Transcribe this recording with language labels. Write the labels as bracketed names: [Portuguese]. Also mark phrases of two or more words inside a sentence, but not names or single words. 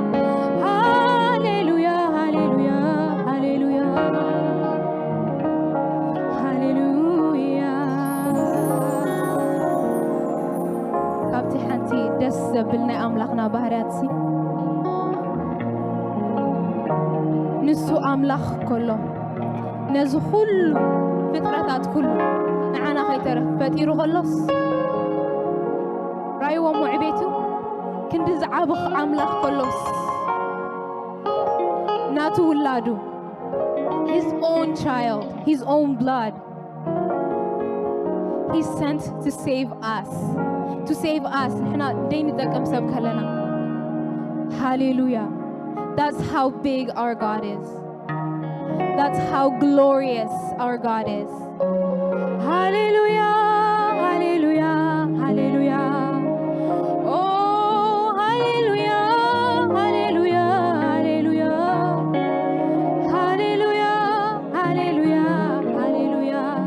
[Tigrinya] ሃሌሉያ ሃሌሉያ ሃሌሉያ ሃሌሉያ ካብቲ ሓንቲ ደስ ዘብል ናይ ኣምላኽና ባህርያት ሲ ንሱ ኣምላኽ ከሎ ነዚ ኩሉ ፍጥረታት ኩሉ ንዓና ከይተረፍ ፈጢሩ ከሎስ ራይዎም ዕቤቱ ክንዲ ዝዓብኽ ኣምላኽ ከሎስ ናቱ ውላዱ [English] his own child his own blood he sent to save us [Tigrinya] ንሕና ደይንጠቀም ሰብ ከለና [English] hallelujah that's how big our God is that's how glorious our God is hallelujah hallelujah hallelujah oh hallelujah hallelujah hallelujah hallelujah hallelujah hallelujah